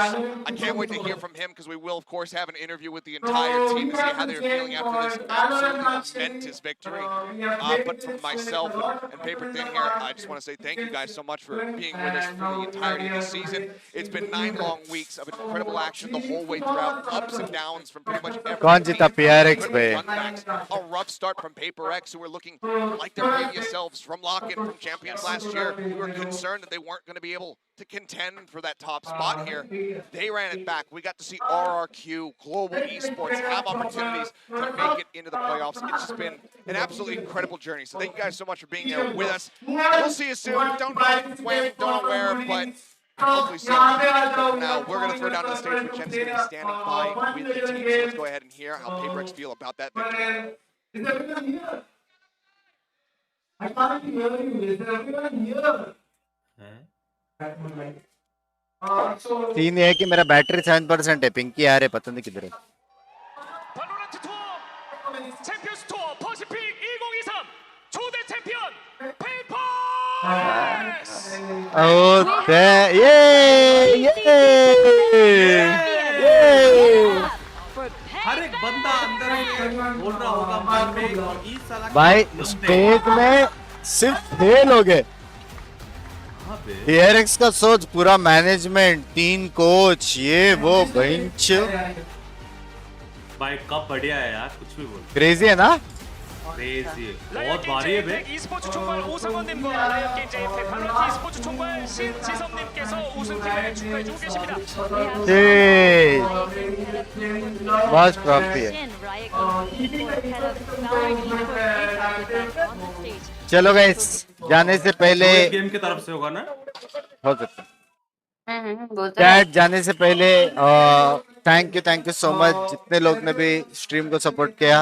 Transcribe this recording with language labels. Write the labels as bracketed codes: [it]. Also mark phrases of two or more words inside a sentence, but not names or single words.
[en] I can't wait to hear from him because we will, of course, have an interview with the entire team to see how they're feeling after this absolutely momentous victory. But from myself and Paper Thin here, I just want to say thank you guys so much for being with us for the entirety of the season. It's been 9 long weeks of incredible action the whole way throughout, ups and downs from pretty much every [hi] कौन जीता PRX पे? [en] A rough start from PaperX, who were looking like their previous selves from lock-in from champions last year. We were concerned that they weren't going to be able to contend for that top spot here. They ran it back. We got to see RRQ, Global Esports have opportunities to make it into the playoffs. It's just been an absolutely incredible journey. So thank you guys so much for being there with us. We'll see you soon. Don't know when, don't know where, but hopefully soon. But for now, we're going to throw down to the stage where Jen's going to be standing by with the team. So let's go ahead and hear how PaperX feel about that victory. [hi] सीन ये है कि मेरा बैटरी 7% है, पिंकी आ रहे पता नहीं किधर है। [en] Oh, [hi] हर एक बंदा अंदर बोल रहा होगा मन में इस साल भाई स्टेज में सिर्फ 6 लोग हैं। DRX का सोच, पूरा मैनेजमेंट, 3 कोच, ये वो बेंच। भाई कब बढ़िया है यार, कुछ भी बोल। क्रेजी है ना? क्रेजी है, बहुत भारी है बे। [ko] e스포츠 총괄 오성원님과 라이언 게임 JF 발로란트 e스포츠 총괄 신지섭님께서 우승팀을 축하해주고 계십니다. [hi] बस ट्रॉफी है। चलो गाइस, जाने से पहले गेम की तरफ से होगा ना? हो सकता है। चैट जाने से पहले [en] thank you so much [hi] जितने लोग ने भी स्ट्रीम को सपोर्ट किया।